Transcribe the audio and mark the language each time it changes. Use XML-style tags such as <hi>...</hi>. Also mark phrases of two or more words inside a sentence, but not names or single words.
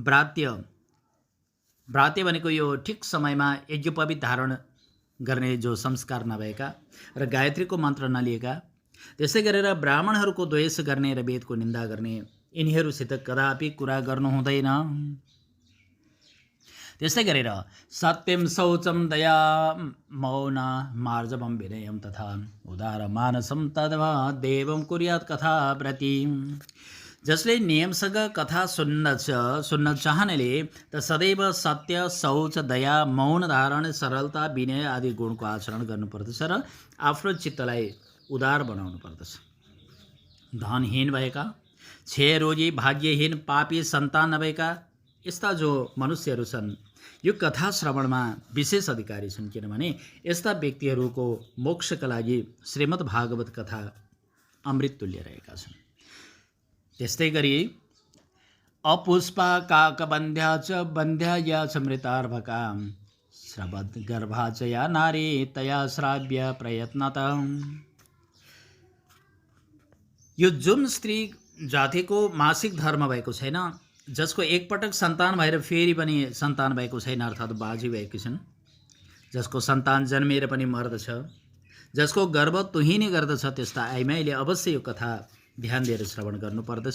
<ne>भ्रात्य भनेको यो ठिक समयमा यज्ञोपवीत धारण गर्ने जो संस्कार नभएका र गायत्रीको मन्त्र नलिएका, त्यसै गरेर ब्राह्मणहरूको द्वेष गर्ने र वेदको निन्दा गर्ने, यिनीहरूसित कदापि कुरा गर्नु हुँदैन। त्यस्तै गरेर</ne> <sa>सत्यम, शौचम, दया, मौन, मार्जवम, विनयम तथा उदार मानसम तद्वा देवम कुर्यात् कथा व्रती।</sa> <ne>जसले नियमसँग कथा सुन्न चाहनेले त सदैव सत्य, शौच, दया, मौन धारण, सरलता, विनय आदि गुणको आचरण गर्नुपर्दछ र आफ्नो चित्तलाई उदार बनाउनु पर्दछ। धनहीन भएका, क्षयरोगी, भाग्यहीन, पापी, सन्तान नभएका यस्ता जो मनुष्यहरू छन् यो कथा श्रवणमा विशेष अधिकारी छन्, किनभने यस्ता व्यक्तिहरूको मोक्षका लागि श्रीमद् भागवत कथा अमृत तुल्य रहेका छन्। त्यस्तै गरी</ne> <sa>अपुष्पा काकबन्ध्या च बन्ध्या या च मृतार्भका श्रवद् गर्भा च या नारी तया श्राव्य प्रयत्नता।</sa> <ne>यो जुन स्त्री जातिको मासिक धर्म भएको छैन, जसको एकपटक सन्तान भएर फेरि पनि सन्तान भएको छैन अर्थात् बाजी भएकी छन्, जसको सन्तान जन्मिएर पनि मर्दछ, जसको गर्भ तुहिने गर्दछ, त्यस्ता आइमाईले अवश्य यो कथा ध्यान दिएर श्रवण गर्नुपर्दछ।</ne>